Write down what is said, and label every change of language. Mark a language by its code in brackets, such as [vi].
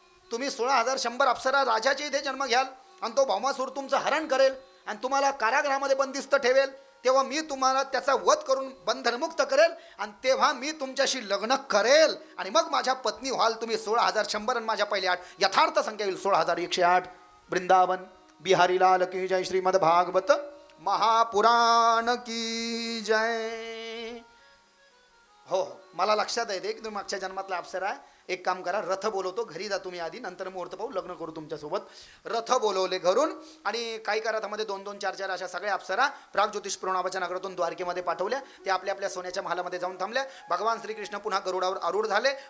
[mr] तुम्ही 16,100 अप्सरा राजाच्या इथे जन्म घ्याल आणि तो भौमासूर तुमचं हरण करेल आणि तुम्हाला कारागृहामध्ये बंदिस्त ठेवेल. तेव्हा मी तुम्हाला त्याचा वध करून बंधनमुक्त करेल आणि तेव्हा मी तुमच्याशी लग्न करेल आणि मग माझ्या पत्नी व्हाल तुम्ही. 16,100 आणि माझ्या पहिले 8 यथार्थ संख्या येईल 16,108. [hi] वृंदावन बिहारी लाल की जय. श्रीमद भागवत महापुराण की जय. [mr] हो हो मला लक्षात आहे ते की तुम्ही मागच्या जन्मातला अप्सरा आहे. एक काम करा, रथ बोलवतो, घरी जा तुम्ही आधी, नंतर मुहूर्त पाहू, लग्न करू तुमच्यासोबत. रथ बोलवले घरून आणि काही रथामध्ये 2-2, 4-4 अशा सगळ्या अप्सरा प्राग ज्योतिषपूर नावाच्या नगरातून द्वारकेमध्ये पाठवल्या. ते आपल्या आपल्या सोन्याच्या महालामध्ये जाऊन थांबल्या. भगवान श्रीकृष्ण पुन्हा गरुडावर आरूढ झाले.